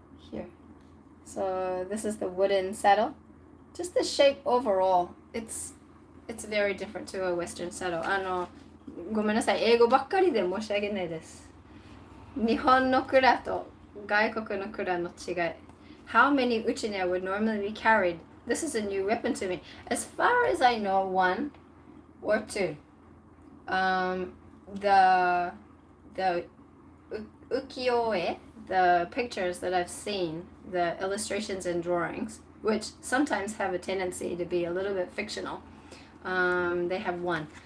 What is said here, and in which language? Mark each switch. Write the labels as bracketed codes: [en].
[en] Here. So this is the wooden saddle. Just the shape overall, it's very different to a Western saddle. [ja] ごめんなさい、英語ばっかりで申し訳ないです。日本の蔵と外国の蔵の違い。 [en] How many uchine would normally be carried? This is a new weapon to me. As far as I know, 1 or 2. The ukiyo-e, the pictures that I've seen, the illustrations and drawings, which sometimes have a tendency to be a little bit fictional, they have 1.